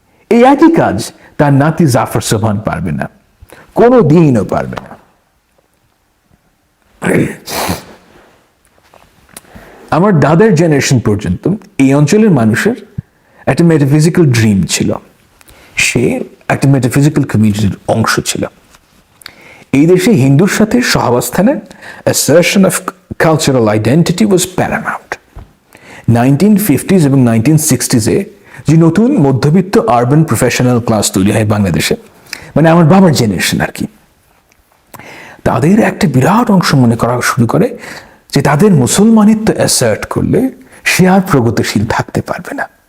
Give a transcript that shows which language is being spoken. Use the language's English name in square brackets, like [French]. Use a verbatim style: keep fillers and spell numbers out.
[Bangla] এই একই কাজ তার নাতি জাফর সোবহান পারবে না, কোনো দিনও পারবে না। আমার দাদার জেনারেশন পর্যন্ত এই অঞ্চলের মানুষের একটা মেটাফিজিক্যাল ড্রিম ছিল, সে একটা মেটাফিজিক্যাল কমিউনিটির অংশ ছিল। এই দেশে হিন্দুর সাথে সহাবস্থানের [English] assertion of cultural identity was paramount. [Bangla] Nineteen fifties এবং নাইনটিন সিক্সটিজে যে নতুন মধ্যবিত্ত আরবান প্রফেশনাল ক্লাস তৈরি হয় বাংলাদেশে, মানে আমার বাবার জেনারেশন আর কি, তাদের একটা বিরাট অংশ মনে করা শুরু করে যে তাদের মুসলমানিত্ব অ্যাসার্ট করলে সে আর প্রগতিশীল থাকতে পারবে না।